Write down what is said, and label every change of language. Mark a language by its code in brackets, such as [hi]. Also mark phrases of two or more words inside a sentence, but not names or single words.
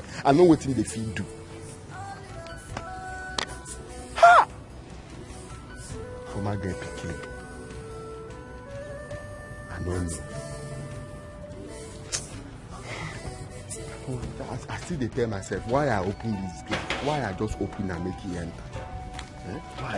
[pcm] I know wetin they fit do. Ha! For my girl pikin. I don't know. I still dey tell myself why I open this gate. Why I just open and make it enter. Why?